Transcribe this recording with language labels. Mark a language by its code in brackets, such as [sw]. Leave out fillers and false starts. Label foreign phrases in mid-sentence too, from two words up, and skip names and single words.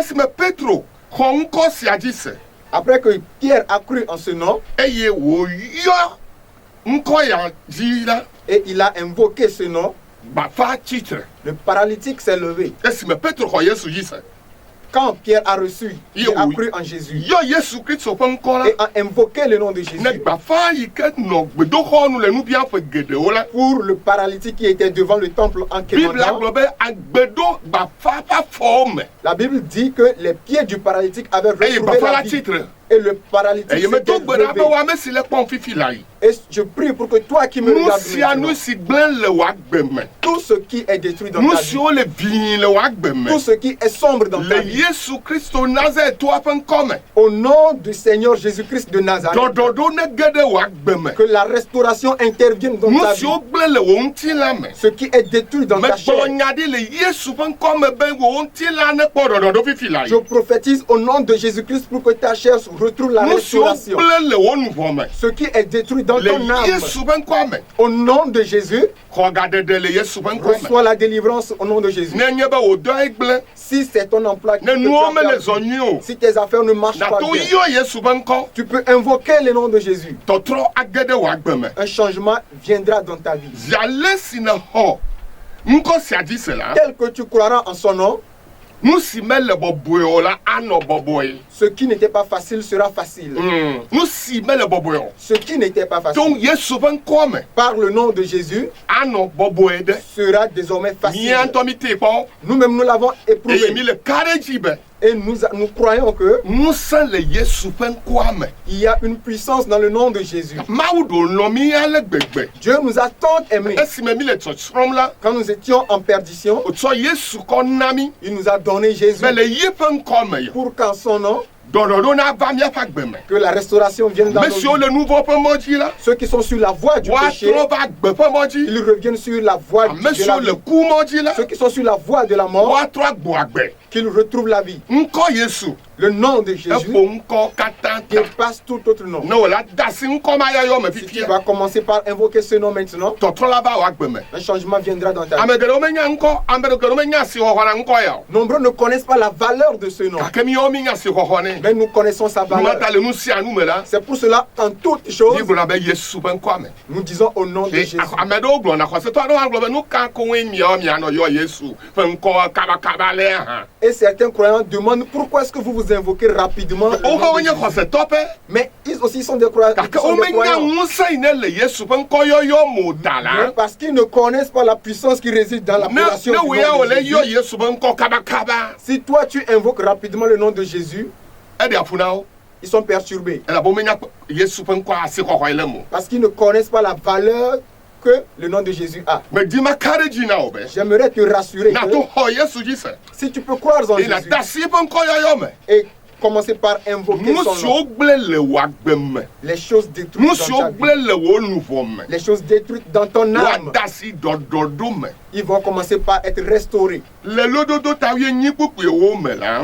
[fr] Après que Pierre a cru en ce nom, et il a invoqué ce nom, le paralytique s'est levé. Quand Pierre a reçu, il a cru en Jésus [ee] Yo Yesu Christ ƒe ŋkɔ la. [fr] et a invoqué le nom de Jésus. [ee] Ne gbafa yi ke nɔ gbedoxɔ nu le nu biam ƒe geɖewo la. [fr] Pour le paralytique qui était devant le temple en Bible quémandant. [ee] gblɔ be agbedo gbafa ƒe afɔwo me. [fr] La Bible dit que les pieds du paralytique avaient [ee] Eye [fr] retrouvé [ee] gbafa la la [fr] vie. titre. Et le paralytique [ee] Eye [fr] s'était [ee] medo gbe ɖa be [fr] levé. [ee] wo ame si le kpɔm fifi la yi. [fr] Et je prie pour que toi qui me [ee] Nu [fr] regardes [ee] sia nu [fr] maintenant, [ee] si gblẽ le wò agbe me. [fr] tout ce qui est détruit dans [ee] Nu [fr] ta vie, [ee] siwo le ʋĩi le wò agbe me. [fr] tout ce qui est sombre dans ta [ee] Le [fr] vie, [ee] Yesu Kristo Nazaretoa ƒe ŋkɔ me. [fr] au nom du Seigneur Jésus-Christ de Nazareth, [ee] Ɖɔɖɔɖo ne ge ɖe wò agbe me. [fr] que la restauration intervienne dans [ee] Nu [fr] ta vie. [ee] siwo gblẽ le wò ŋutilã me. [fr] Ce qui est détruit dans ta chair. [ee] Megblɔ nya ɖi le Yesu ƒe ŋkɔ me be wò ŋutilã nekpɔ ɖɔɖɔɖo fifi la [fr] Je [ee] yi. [fr] prophétise au nom de Jésus-Christ pour que ta chair retrouve la [ee] Nu siwo [fr] restauration. [ee] gblẽ le wò nuvɔ me. [fr] Ce qui est détruit dans [ee] Le [fr] ton âme, [ee] Yesu ƒe ŋkɔ me. [fr] au nom de Jésus, [ee] Xɔ gaɖeɖe le Yesu ƒe ŋkɔ me. [fr] reçois la délivrance au nom de Jésus. [ee] Nenye be wò dɔe gblẽ. [fr] Si c'est ton emploi qui [ee] Ne [fr] te [ee] nuwo [fr] fait [ee] mele [fr] perdre, [ee] zɔ nyuie o. [fr] si tes affaires ne marchent pas [ee] Nato [fr] bien, [ee] yɔ Yesu ƒe ŋkɔ. [fr] tu peux invoquer le nom de Jésus. [ee] Tɔtrɔ age ɖe wò agbe me. [fr] Un changement viendra dans ta vie. [ee] Zi ale si ne xɔ ŋkɔ sia dzi se la. [fr] Tel que tu croiras en son nom, [ee] Nu si mele bɔbɔe o la anɔ bɔbɔe. [fr] ce qui n'était pas facile sera facile. [ee] Nu si mele bɔbɔe o. [fr] Ce qui n'était pas [ee] Tso [fr] facile, [ee] Yesu ƒe ŋkɔ me. [fr] par le nom de Jésus, [ee] Anɔ bɔbɔe ɖe. [fr] sera désormais facile. [ee] Mía ŋutɔ mi te kpɔ. [fr] Nous-mêmes, nous l'avons [ee] Eye mi [fr] éprouvé. [ee] le ka ɖe dzi be. [fr] Et nous croyons que [ee] Ŋusẽ le Yesu ƒe ŋkɔa me. [fr] il y a une puissance dans le nom de Jésus. [ee] Mawu ɖo lɔ mi ale gbegbe. [fr] Dieu nous a tant aimés. [ee] Esime mi le tsɔtsrɔ̃m la. [fr] Quand nous étions en perdition, [ee] Wotsɔ Yesu kɔ na mi. [fr] il nous a donné Jésus [ee] Be le yi ƒe ŋkɔ me yo. [fr] pour qu'en son nom, [ee] Ɖɔɖɔɖo nava míaƒe agbe me. [fr] que la restauration vienne dans [ee] Me [fr] nos [ee] siwo [fr] vies. [ee] le nu vɔ ƒe mɔ dzi la. [fr] Ceux qui sont sur la voie du péché, [ee] Woatrɔ va agbe ƒe mɔ dzi. [fr] ils reviennent sur la voie [ee] Ame [fr] de la [ee] siwo [fr] vie. [ee] le ku mɔ dzi la. [fr] Ceux qui sont sur la voie de la mort, [ee] Woatrɔ agbo agbe. [fr] qu'ils retrouvent la vie. [ee] Ŋkɔ Yesu. [fr] Le nom de Jésus [ee] Eƒo ŋkɔ katã ta. [fr] dépasse tout autre nom. [ee] Ne wòle de asi ŋkɔ ma yayɔ me [fr] Si tu [ee] fifia. [fr] vas commencer par invoquer ce nom maintenant, [ee] Tɔtrɔ la va wò agbe me. [fr] un changement viendra dans ta vie. [ee] Ame geɖewo menya ŋkɔ. Ame geɖewo menya asixɔxɔ na ŋkɔ ya o. [fr] Nombreux ne connaissent pas la valeur de ce nom, [ee] Gake míawo mi nya asixɔxɔ nɛ. [fr] mais nous connaissons sa valeur. [ee] Numata le nu sia nu me la. [fr] C'est pour cela qu'en toutes choses, [ee] Mi gblɔna be Yesu ƒe ŋkɔa me. [fr] nous disons au nom de Jésus. [ee] Ame ɖewo gblɔna xɔsetɔ aɖewo hã gblɔ be nu ka koe miawo mianɔ yɔ Yesu ƒe ŋkɔ kabakaba lɛ hã. [fr] Et certains croyants demandent pourquoi est-ce que vous vous invoquez rapidement le nom [ee] Wohã [fr] de [ee] wonye [fr] Jésus. [ee] xɔsetɔ ƒe. [fr] Mais ils aussi sont des croyants. [ee] Gake [fr] Ils sont des [ee] womenya [fr] croyants. [ee] ŋusẽ yi ne le Yesu ƒe ŋkɔyɔyɔ mo ta [fr] Mais [ee] la. [fr] parce qu'ils ne connaissent pas la puissance qui réside dans l'appellation [ee] Ne [fr] du [ee] wo ya [fr] nom [ee] wòle [fr] de [ee] yɔ [fr] Jésus. [ee] Yesu ƒe ŋkɔ kabakaba. [fr] Si toi tu invoques rapidement le nom de Jésus, [ee] Eɖe aƒu na wo. [fr] ils sont perturbés [ee] Elabena womenya Yesu ƒe ŋkɔ asixɔxɔ yi le mo. [fr] parce qu'ils ne connaissent pas la valeur que le nom de Jésus a. [ee] Medi maka ɖe dzi na wo be. [fr] J'aimerais te rassurer [ee] Na [fr] que [ee] to xɔ Yesu dzi se. [fr] si tu peux croire en [ee] Eye na [fr] Jésus [ee] de asi eƒe ŋkɔyɔyɔ me. [fr] et commencer par invoquer [ee] Nu [fr] son nom, [ee] siwo gblẽ le wò agbe me. [fr] les choses détruites [ee] Nu [fr] dans [ee] siwo [fr] ta vie, [ee] gblẽ le wò nuvɔ me. [fr] les choses détruites dans ton âme, [ee] Woade asi ɖɔɖɔɖo me. [fr] ils vont commencer par être restaurés. [ee] Le lododo ta 8 kpukpuewo me la.